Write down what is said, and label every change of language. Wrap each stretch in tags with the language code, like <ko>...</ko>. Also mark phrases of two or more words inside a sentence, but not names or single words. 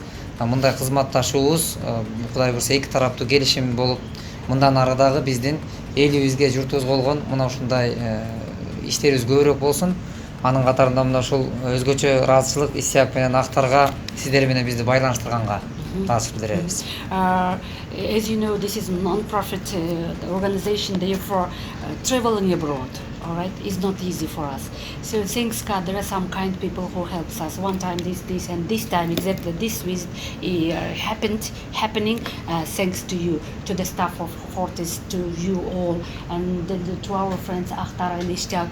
<ky>Мындай кызматташуубуз Кудай буюрса эки тараптуу келишим болуп, мындан ары дагы биздин элибизге, журтубузга болгон мына ушундай иштерибиз көбүрөөк болсун. Анын катарында мына ушул өзгөчө ыраазычылык Исяк менен Актарга сиздер менен бизди байланыштырганга ыраазычылык билдиребиз.</ky> <en>As you know, this is a non-profit organization, therefore traveling abroad, all right, is not easy for us. So thanks God, there are some kind people who helps us. One time this, and this time exactly this visit happening thanks to you, to the staff of Fortis, to you all, and to our friends Akhtar and Ishtiaq.</en>